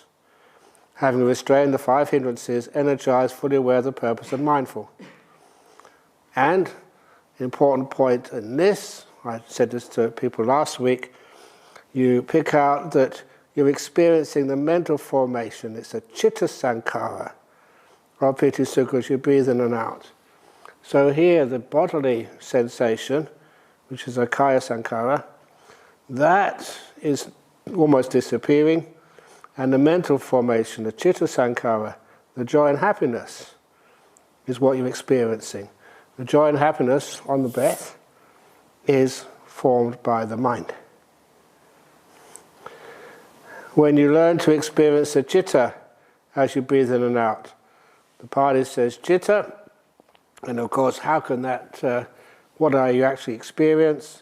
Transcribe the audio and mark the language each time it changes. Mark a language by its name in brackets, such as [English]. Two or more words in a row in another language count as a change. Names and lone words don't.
[English] Having restrained the 5 hindrances, energized, fully aware of the purpose and mindful. And, an important point in this, I said this to people last week, you pick out that you're experiencing the mental formation. It's a [Pali] citta sankhara [English] of [Pali] piti sukha [English] as you breathe in and out. So here the bodily sensation, which is a [Pali] kaya sankhara, [English] that is almost disappearing, and the mental formation, the [Pali] citta sankhara, [English] the joy and happiness, is what you're experiencing. The joy and happiness on the breath is formed by the mind. When you learn to experience the citta as you breathe in and out, the Pali says citta, and of course how can that, what are you actually experience?